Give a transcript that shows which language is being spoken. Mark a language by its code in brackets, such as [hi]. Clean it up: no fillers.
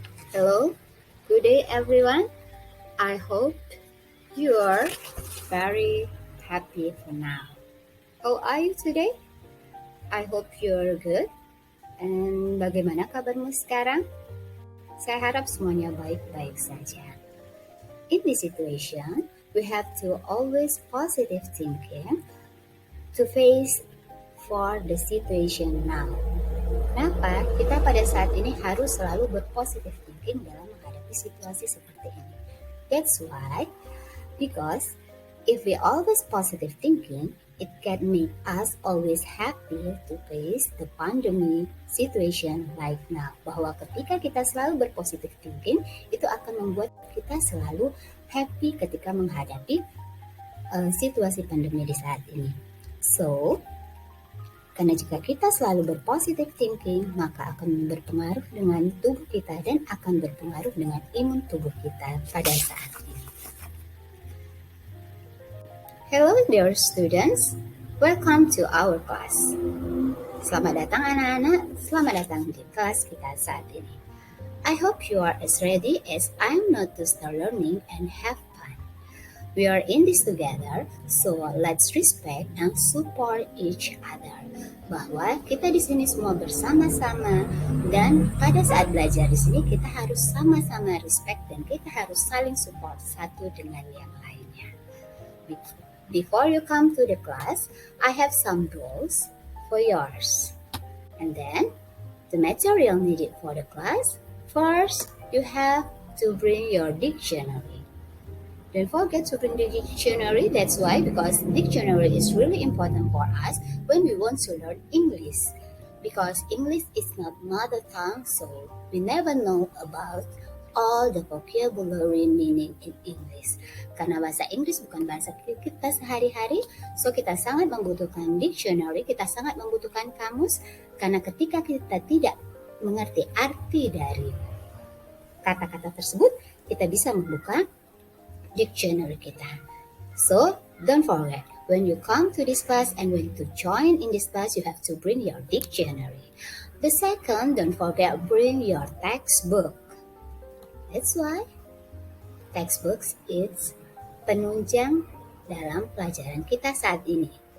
[en] Hello, good day everyone. I hope you are very happy for now. How are you today? I hope you're good. [id] And bagaimana kabarmu sekarang? Saya harap semuanya baik-baik saja. [en] In this situation, we have to always positive thinking to face for the situation now. [id] Kenapa? Kita pada saat ini harus selalu berpositive thinking dalam menghadapi situasi seperti ini. [en] That's why, because if we always positive thinking, it can make us always happy to face the pandemic situation like now. [id] Bahwa ketika kita selalu berpositive thinking, itu akan membuat kita selalu happy ketika menghadapi situasi pandemi di saat ini. So, karena jika kita selalu berpositive thinking, maka akan berpengaruh dengan tubuh kita dan akan berpengaruh dengan imun tubuh kita pada saat ini. [en] Hello dear students, welcome to our class. [id] Selamat datang anak-anak, selamat datang di kelas kita saat ini. [en] I hope you are as ready as I am now to start learning and have fun. We are in this together, so let's respect and support each other. [id] Bahwa kita di sini semua bersama-sama dan pada saat belajar di sini kita harus sama-sama respect dan kita harus saling support satu dengan yang lainnya. [en] Before you come to the class, I have some rules for yours. And then, the material needed for the class, first, you have to bring your dictionary. Don't forget to bring the dictionary, that's why, because dictionary is really important for us when we want to learn English. Because English is not mother tongue, so we never know about all the vocabulary meaning in English. [id] Karena bahasa Inggris bukan bahasa kita sehari-hari, so kita sangat membutuhkan dictionary, kita sangat membutuhkan kamus, karena ketika kita tidak mengerti arti dari kata-kata tersebut, kita bisa membuka dictionary kita. [en] So, don't forget, when you come to this class and when to join in this class, you have to bring your dictionary. The second, don't forget, bring your textbook. That's why textbooks is [id] penunjang dalam pelajaran kita saat ini.